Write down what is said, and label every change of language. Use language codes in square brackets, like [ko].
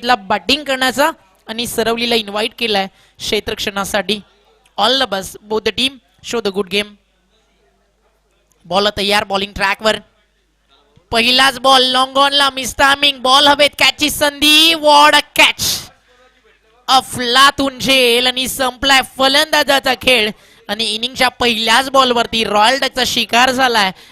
[mr] Batting करण्याचा आणि सरवलीला invite केलाय क्षेत्ररक्षणासाठी. [en] All the best both the team, show the good game. [mr] Ball तयार, bowling ट्रॅकवर. पहिलाच ball long ऑनला, miss timing, ball हवेत, कॅचची संधी, [en] What a catch. [mr] अफलातून झेल आणि संपलाय फलंदाजाचा खेळ. आणि इनिंगच्या पहिल्याच बॉलवरती रॉयल डकचा शिकार झालाय.